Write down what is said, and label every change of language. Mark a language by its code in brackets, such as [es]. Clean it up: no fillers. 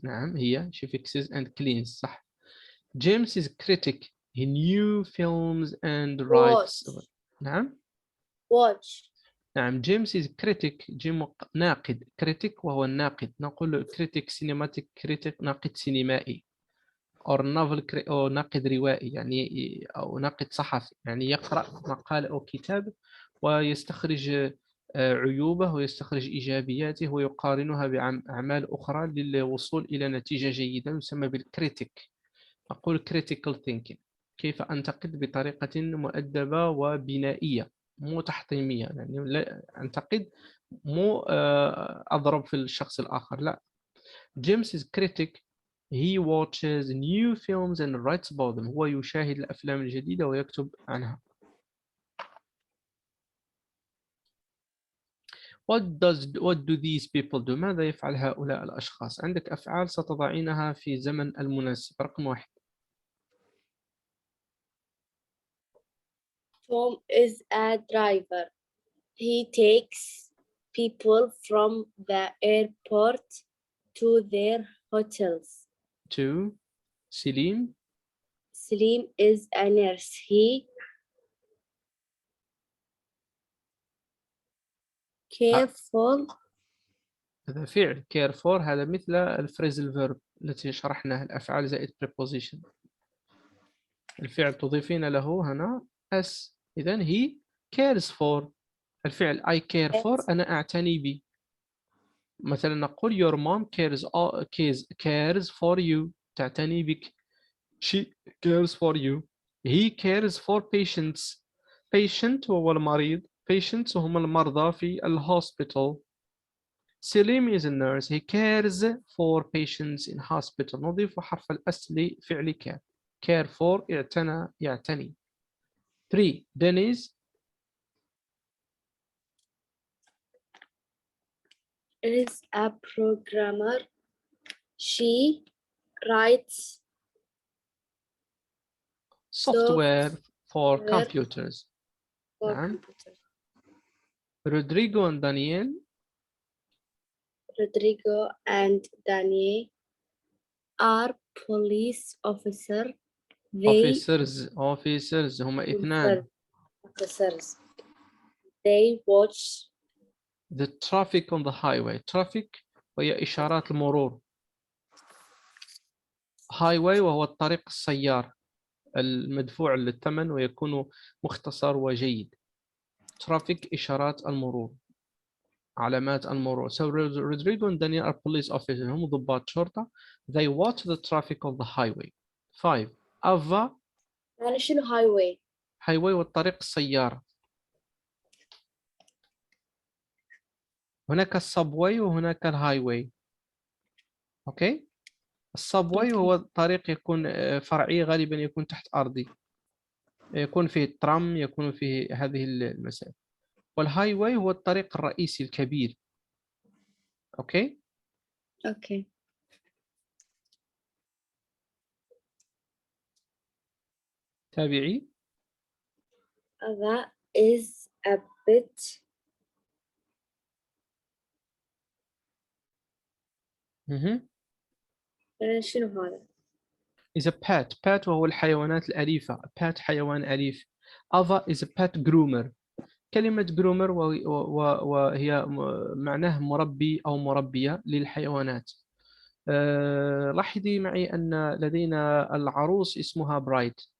[ar] نعم، هي [en] she fixes and cleans. [ar] صح. [en] James is critic. He new films and writes. watch. [ar] نعم. [en] watch. [ar] نعم. [en] James is critic. [ar] جيم ناقد. critic وهو الناقد. نقول [en] critic cinematic critic [ar] ناقد سينمائي. أو novel أو ناقد روائي يعني، أو ناقد صحفي يعني يقرأ مقال أو كتاب ويستخرج عيوبه ويستخرج إيجابياته ويقارنها بأعمال أخرى للوصول إلى نتيجة جيدة، يسمى بالكريتيك. أقول [en] critical thinking. [ar] كيف أنتقد بطريقة مؤدبة وبنائية، مو تحطيمية، يعني لا أنتقد، مو أضرب في الشخص الآخر، لا. [en] James is critic. He watches new films and writes about them. [ar] هو يشاهد الأفلام الجديدة ويكتب عنها. [en] What do these people do? [ar] ماذا يفعل هؤلاء الأشخاص؟ عندك أفعال ستضعينها في زمن المناسب. رقم 1. [en] Tom is a driver. He takes people from the airport to their hotels. [ar] 2. سليم. [en] Salim is a nurse. He careful. [ar] هذا فعل. care for هذا مثل الفريزل فيرب التي شرحناها، الأفعال زائد preposition. الفعل تضيفين له هنا s. إذن [en] he cares for. [ar] الفعل [en] I care for [ar] أنا أعتني به. مثلا نقول [en] your mom cares for you، [ar] تعتني بك. [en] she cares for you. he cares for patients. [ar] patient هو المريض. patients هم المرضى في الهوسبيتال. [en] سليم is a nurse. he cares for patients in hospital. [ar] نضيف حرف الأس لفعل care. [en] care for [ar] اعتنى، يعتني. [en] 3. Denise is a programmer. She writes software for software computers. for [ar] نعم. [en] computers. Rodrigo and Daniel Rodrigo and Daniel are police officers. They [ar] officers هما اثنان. [en] officers. They watch the traffic on the highway. [ar] traffic وهي إشارات المرور. highway وهو الطريق السيار المدفوع للثمن ويكون مختصر وجيد. traffic إشارات المرور، علامات المرور. [en] So Rodrigo and Daniel are police officers. [ar] هم ضباط شرطة. [en] They watch the traffic of the highway. 5. Ava [ar] يعني شنو highway؟ highway والطريق السيارة. هناك السبواي وهناك الهايواي. اوكي. السبواي هو الطريق يكون فرعي، غالبا يكون تحت أرضي، يكون فيه الترام، يكون فيه هذه المسائل. والهايواي هو الطريق الرئيسي الكبير. اوكي. [en] Okay. [ar] تابعي. [en] That is a bit [ar] شنو هذا؟ [en] is a pet. [ar] pet وهو الحيوانات الأليفة. pet حيوان أليف. [en] Ava is a pet groomer. [ar] كلمة groomer وهي معناه مربي أو مربية للحيوانات. لاحظي معي أن لدينا العروس اسمها برايد.